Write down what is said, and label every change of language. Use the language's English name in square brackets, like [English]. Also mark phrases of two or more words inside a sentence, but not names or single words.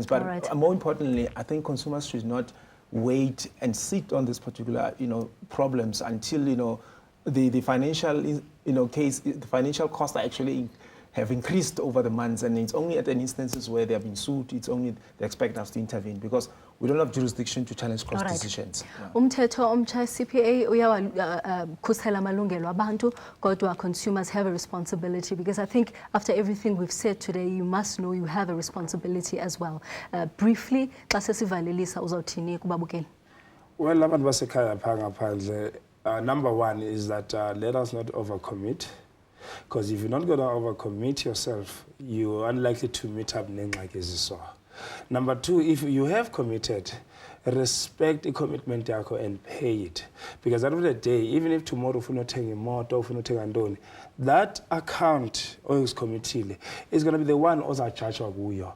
[English] But more importantly, I think consumers should not wait and sit on this particular problems until the financial the financial costs are actually have increased over the months, and it's only at the instances where they have been sued, it's only they expect us to intervene because we don't have jurisdiction to challenge cost decisions. [Xhosa] Umthetho omtsha CPA uyawakhusela amalungelo abantu, kodwa [English] consumers have a responsibility, because I think after everything we've said today, you must know you have a responsibility as well. Briefly, [Xhosa] xa sesivalelisa uzawuthini kubabukeli? Well, abantu basekhaya pha ngaphandle, [English] number one is that let us not overcommit. Because if you're not going to overcommit yourself, you're unlikely to meet up like as you saw. Number two, if you have committed, respect the commitment yakho and pay it. Because at the end of the day, even if tomorrow if you're not taking more, if you're not taking andoni, that account is committed is going to be the one also charge of you.